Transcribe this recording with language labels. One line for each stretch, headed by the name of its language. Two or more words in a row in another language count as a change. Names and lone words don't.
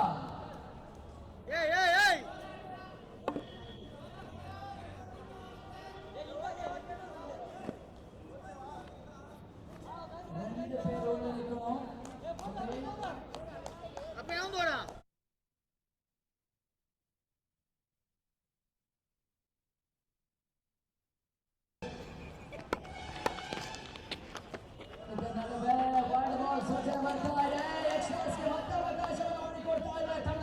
Malayalam: ಏಯ್ രണ്ട് പേര് ഉള്ളിൽ നിൽക്കുന്നു. അപ്പൊ ഞാൻ പോടാ.
Kannada: ಇದರ ನಡುವೆ
English: wide ball
Kannada: ಸೂಚನೆ ಬರ್ತಾ ಇದೆ. ಎಕ್ಸ್ಟ್ರಾಸ್ಗೆ ಮತ್ತೆ ಅವಕಾಶವನ್ನು ಮಾಡಿಕೊಡ್ತಾ ಇದೆ ತಂಡ.